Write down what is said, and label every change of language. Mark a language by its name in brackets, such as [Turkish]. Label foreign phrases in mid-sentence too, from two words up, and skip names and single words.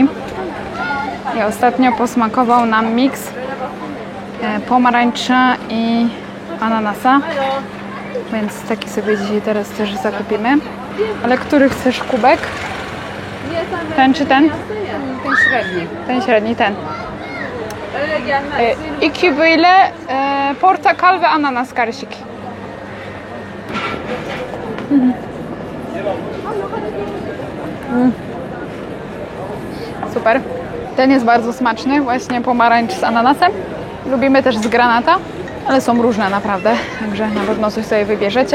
[Polish] I ostatnio posmakował nam miks pomarańcza i ananasa, więc taki sobie dzisiaj teraz też zakupimy. Ale który chcesz kubek? Ten czy ten? Ten średni. Ten średni, ten. [Turkish] İki böyle portakal ve ananas karışık. [Polish] Super. Ten jest bardzo smaczny, właśnie pomarańcz z ananasem. Lubimy też z granata, ale są różne naprawdę, także na pewno coś sobie wybierzecie.